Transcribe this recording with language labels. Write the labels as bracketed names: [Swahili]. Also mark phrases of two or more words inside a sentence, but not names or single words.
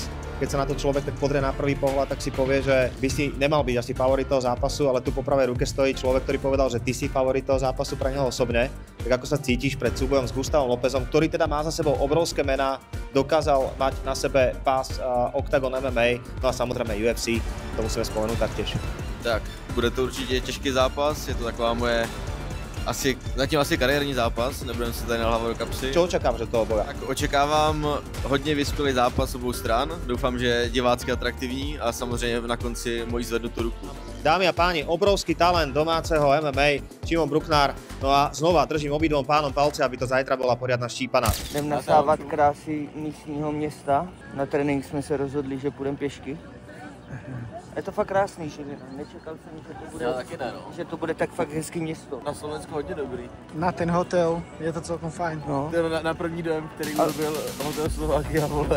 [Slovak] Keď sa na to človek tak pozrie na prvý pohľad, tak si povie, že by si nemal byť asi favorit toho zápasu, ale tu po pravej ruke stojí človek, ktorý povedal, že ty si favorit toho zápasu pre neho osobne. Tak ako sa cítiš pred súbojom s Gustavom Lopezom, ktorý teda má za sebou obrovské mená, dokázal mať na sebe pás Octagon MMA, no a samozrejme UFC, to musíme spomenúť taktiež. [Czech] Tak, bude to určitě těžký zápas, je to taková moje zatím asi kariérní zápas, nebudeme se tady nalhávat do kapsy. Čo očekáváš od toho boja? Tak očekávám hodně vyspělý zápas obou stran, doufám, že divácky atraktivní a samozřejmě na konci moji zvednutou ruku. [Slovak] Dámy a páni, obrovský talent domáceho MMA, Šimon Bruckner. No a znova držím obidvom pánom palce, aby to zajtra bola poriadna štípana. [Czech] Jdem nasávat krásy místního města. Na trénink jsme se rozhodli, že půjdeme pěšky. Je to fakt krásný, že nečekal jsem, že to bude tak fakt hezký město. Na Slovensku hodně dobrý. [Slovak] Na ten hotel je to celkom fajn. No. [Czech] Na první dojem, který byl hotel Slovakia, vole.